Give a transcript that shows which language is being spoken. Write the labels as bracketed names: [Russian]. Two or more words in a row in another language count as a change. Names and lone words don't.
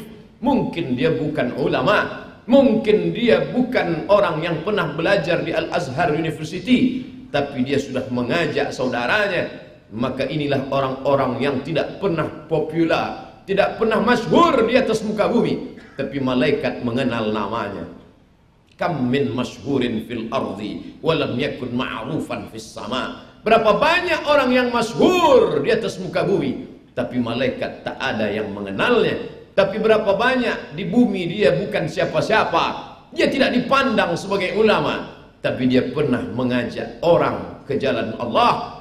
[Malay] Mungkin dia bukan ulama, mungkin dia bukan orang yang pernah belajar di Al-Azhar University, tapi dia sudah mengajak saudaranya. Maka inilah orang-orang yang tidak pernah popular, tidak pernah masyhur di atas muka bumi, tapi malaikat mengenal namanya. [Arabic] Kam min masyhurin fil ardi walam yakun ma'rufan fis sama. [Malay] Berapa banyak orang yang masyhur di atas muka bumi, tapi malaikat tak ada yang mengenalnya. Tapi berapa banyak di bumi dia bukan siapa-siapa, dia tidak dipandang sebagai ulama, tapi dia pernah mengajak orang ke jalan Allah.